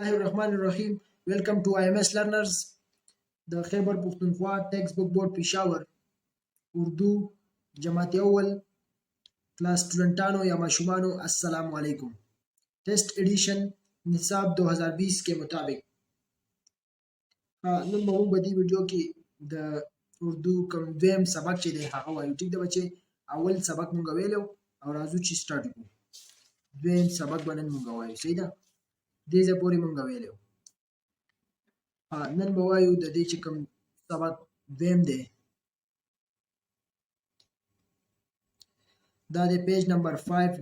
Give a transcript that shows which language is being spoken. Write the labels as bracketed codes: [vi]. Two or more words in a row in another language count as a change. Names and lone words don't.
[ar] الله الرحمن الرحیم. [en] Welcome to IMS Learners [ps] د خیبر پښتونخوا ټیکسټ بک بورډ پېښور اردو جماعت اول کلاس سټوډنټانو یا ماشومانو [ar] السلام علیکم. [en] test edition [ur] نصاب 2020 کے مطابق [ps] نن به موږ په دې ویډیو کې د اردو کوم دویم سبق چې دی هغه وایو. ټیک ده بچې، اول سبق مونږ ویلو او راځو چې سٹارټ کړو. دویم سبق به نن مونږ وایو. صحیح ده، دې ځای پورې مونږ ویلو. نن به وایو د دې چې کوم سبق دویم دی دا د [en] page number [ps] 5.